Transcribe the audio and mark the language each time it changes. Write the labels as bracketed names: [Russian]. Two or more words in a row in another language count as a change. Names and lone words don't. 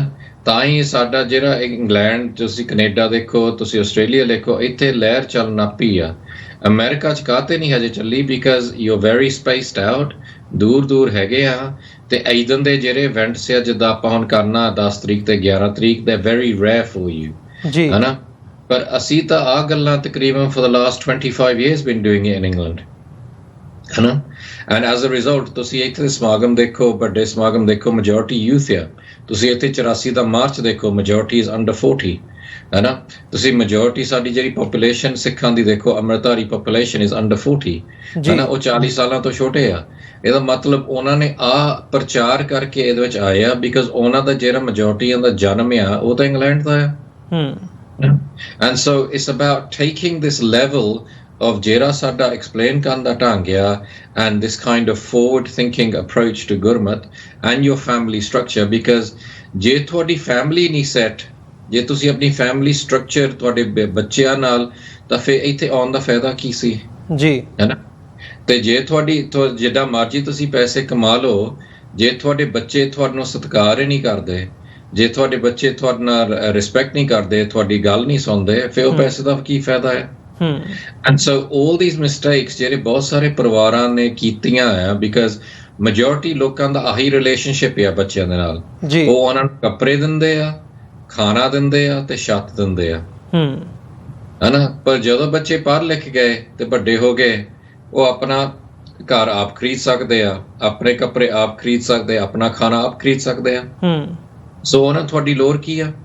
[Punjabi] ਤਾਂ ਹੀ ਸਾਡਾ ਜਿਹੜਾ ਇੰਗਲੈਂਡ, ਤੁਸੀਂ ਕੈਨੇਡਾ ਦੇਖੋ, ਤੁਸੀਂ ਆਸਟ੍ਰੇਲੀਆ ਦੇਖੋ, ਇੱਥੇ ਲਹਿਰ ਚੱਲਣ ਪਈ ਆ। ਅਮਰੀਕਾ 'ਚ ਕਾਹਤੇ ਨਹੀਂ ਹਜੇ ਚੱਲੀ [English] because you are very spaced out, [Punjabi] ਦੂਰ ਦੂਰ ਹੈਗੇ ਆ ਤੇ ਏਦਾਂ ਦੇ ਜਿਹੜੇ ਇਵੈਂਟਸ ਆ ਜਿੱਦਾਂ ਆਪਾਂ ਹੁਣ ਕਰਨਾ 10 ਤਰੀਕ ਤੇ 11 ਤਰੀਕ ਦੇ [English] very rare for you, [Punjabi] ਹਨਾ। ਪਰ ਅਸੀਂ ਤਾਂ ਆਹ ਗੱਲਾਂ ਤਕਰੀਬਨ [English] for the last 25 years been doing it in England, [Punjabi] ਹਨਾ। [English] and as a result [Punjabi] ਤੁਸੀਂ ਇੱਥੇ ਦੇ ਸਮਾਗਮ ਦੇਖੋ, ਵੱਡੇ ਸਮਾਗਮ ਦੇਖੋ, ਮੈਜੋਰਟੀ ਯੂਥ ਆ। ਤੁਸੀਂ ਇੱਥੇ 84 ਦਾ ਮਾਰਚ ਦੇਖੋ, ਮੈਜੋਰਟੀ [English] is under [Punjabi] 40, ਹਨਾ। ਤੁਸੀਂ ਮੈਜੋਰਟੀ ਸਾਡੀ ਜਿਹੜੀ ਪੋਪੂਲੇਸ਼ਨ ਸਿੱਖਾਂ ਦੀ ਦੇਖੋ, ਅੰਮ੍ਰਿਤਧਾਰੀ ਪੋਪੂਲੇਸ਼ਨ [English] is under [Punjabi] 40, ਹਨਾ। ਉਹ 40 ਸਾਲਾਂ ਤੋਂ ਛੋਟੇ ਆ। ਇਹਦਾ ਮਤਲਬ ਉਹਨਾਂ ਨੇ ਆਹ ਪ੍ਰਚਾਰ ਕਰਕੇ ਇਹਦੇ ਵਿੱਚ ਆਏ ਆ ਬਿਕਾਜ਼ ਉਹਨਾਂ ਦਾ ਜਿਹੜਾ ਮੈਜੋਰਟੀਆਂ ਦਾ ਜਨਮ ਆ ਉਹ ਤਾਂ ਇੰਗਲੈਂਡ ਦਾ ਆ। [English] And so it's about taking this level of [Punjabi] ਜਿਹੜਾ ਸਾਡਾ explain ਕਰਨ ਦਾ ਢੰਗ ਆ [English] and this kind of forward thinking approach to Gurmat and your family structure, because [Punjabi] ਜੇ ਤੁਹਾਡੀ family ਨਹੀਂ set, ਜੇ ਤੁਸੀਂ ਆਪਣੀ [English] family structure [Punjabi] ਤੁਹਾਡੇ ਬੱਚਿਆਂ ਨਾਲ, ਤਾਂ ਫਿਰ ਇੱਥੇ ਆਉਣ ਦਾ ਫਾਇਦਾ ਕੀ ਸੀ ਜੀ, ਹੈ ਨਾ? ਤੇ ਜੇ ਤੁਹਾਡੀ ਜਿੱਦਾਂ ਮਰਜ਼ੀ ਤੁਸੀਂ ਪੈਸੇ ਕਮਾ ਲਓ, ਜੇ ਤੁਹਾਡੇ ਬੱਚੇ ਤੁਹਾਨੂੰ ਸਤਿਕਾਰ ਹੀ ਨਹੀਂ ਕਰਦੇ, ਜੇ ਤੁਹਾਡੇ ਬੱਚੇ ਤੁਹਾਡੇ ਨਾਲ ਰਿਸਪੈਕਟ ਨਹੀਂ ਕਰਦੇ, ਤੁਹਾਡੀ ਗੱਲ ਨਹੀਂ ਸੁਣਦੇ, ਫਿਰ ਉਹ ਪੈਸੇ ਦਾ ਕੀ ਫਾਇਦਾ ਹੈ? [English] And so all these mistakes [Punjabi] ਜਿਹੜੇ ਬਹੁਤ ਸਾਰੇ ਪਰਿਵਾਰਾਂ ਨੇ ਕੀਤੀਆਂ ਆ, because majority ਲੋਕਾਂ ਦਾ ਆਹੀ ਰਿਲੇਸ਼ਨਸ਼ਿਪ ਆ ਬੱਚਿਆਂ ਦੇ ਨਾਲ, ਉਹ ਉਹਨਾਂ ਨੂੰ ਕੱਪੜੇ ਦਿੰਦੇ ਆ, ਖਾਣਾ ਦਿੰਦੇ ਆ ਤੇ ਛੱਤ ਦਿੰਦੇ ਆ, ਹਨਾ? ਪਰ ਜਦੋਂ ਬੱਚੇ ਪੜ੍ਹ ਲਿਖ ਗਏ ਤੇ ਵੱਡੇ ਹੋ ਗਏ, ਉਹ ਆਪਣਾ ਘਰ ਆਪ ਖਰੀਦ ਸਕਦੇ ਆ, ਆਪਣੇ ਕੱਪੜੇ ਆਪ ਖਰੀਦ ਸਕਦੇ ਆ, ਆਪਣਾ ਖਾਣਾ ਆਪ ਖਰੀਦ ਸਕਦੇ ਆ, ਸੋ ਉਹਨਾਂ ਤੁਹਾਡੀ ਲੋੜ ਕੀ ਆ?